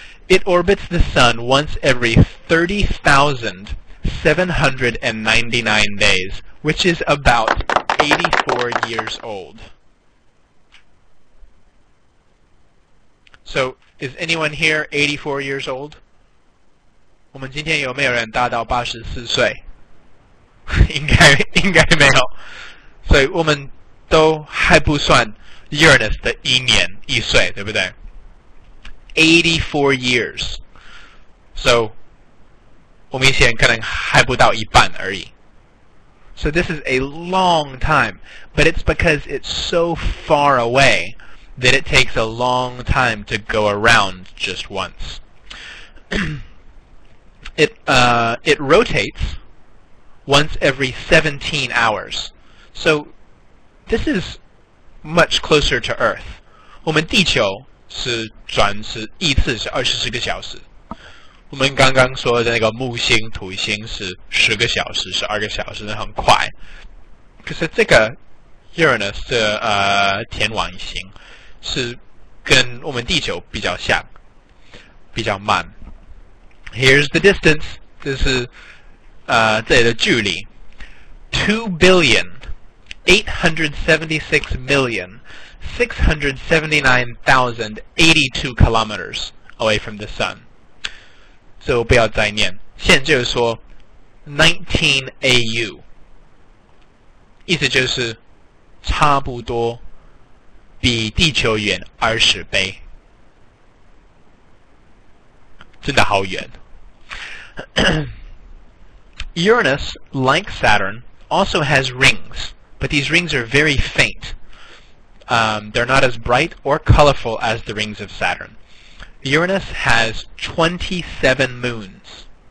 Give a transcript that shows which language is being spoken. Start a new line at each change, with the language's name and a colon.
English: It orbits the sun once every 30,799 days, which is about 84 years old. So, is anyone here 84 years old?
Chinese: 我们今天有没有人达到84岁？应该没有，所以我们都还不算 Uranus 的1年1岁，对不对？
English: 84 years.
Chinese: So, 我们以前可能还不到一半而已。
English: So this is a long time, but it's because it's so far away that it takes a long time to go around just once. It rotates once every 17 hours. So this is much closer to Earth.
Chinese: 我们地球是转是一次是24个小时。我们刚刚说的那个木星、土星是10个小时、12个小时，那很快。可是这个 Uranus 的天王星是跟我们地球比较像，比较慢。
English: Here's the distance.
Chinese: 这是这里的距离
English: 2,876,679,082 kilometers away from the sun.
Chinese: 所以我不要再念，现在就是说19 AU， 意思就是差不多比地球远20倍，真的好远。
English: Uranus, like Saturn, also has rings, but these rings are very faint. They're not as bright or colorful as the rings of Saturn. Uranus has 27 moons.